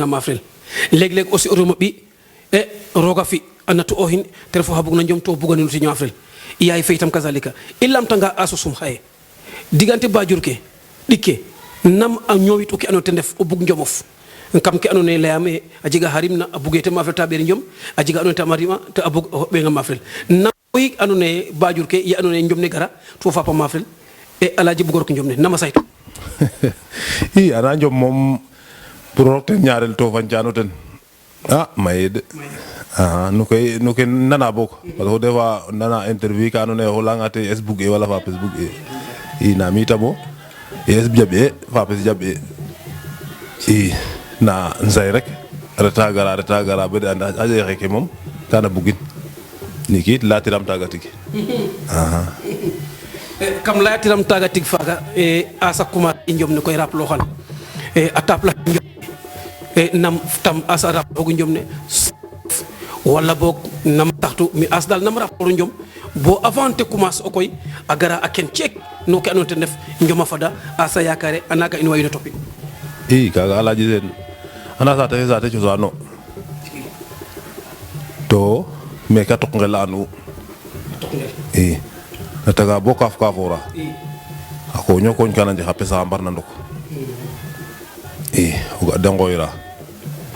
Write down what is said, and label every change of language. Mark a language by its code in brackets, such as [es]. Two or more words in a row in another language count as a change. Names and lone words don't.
[srr] maafrel leeg-leeg aussi o remo ɓi e roog a fi a natu'ooxin te ref oxa bugna njom to buganinu ti ñaafrel yaay fe itam kazalika i lamtanga a susum xaye digante baajur ke ɗik ke nam a ñoowit o ke andoona yee ten ref o bug njomof kam ke andoona yee layaam a jega xa rimna a bugee te maafrel ta ɓeer njom a jega andoona yee tama rima te a bug ɓeenga maafrel nam koy andoona yee baajur ke ye andoona yee njom ne gara to faapa maafrel e Alaaji bugo rok njom ne nama saytu i ana njom moom pour rok ten ñaarel to fañcaano ten a maye de nu ke nana boog [fr] parce que des fois [srr] nana interview ka andoona yee o layanga te es bug e wala faapes bug e i na mi tamo es jaɓ e faapes jaɓ e i na nsay rek reta gara bo de anda a jeexe ke moom kana bugin niki it latiram taaga tig kam layatiram taaga tig faaga a sakuma i njom ne koy raploxan a tapla njom nam tam asa raploxogu njom ne wala boog nam taxtu mi as dal nam raploxu njom bo avant te commence o koy a gara a ken ceek no ke andoona yee ten ref njoma fada asa yakare a naga in wayino topin i kaga Alaaji Seen anda saate fe saate cosaano to meke a tok ngel a an'u i a taga bo kaaf ka foora a koño koñ kana njex a pesa mbarna ndok i o ga de ngooyra pour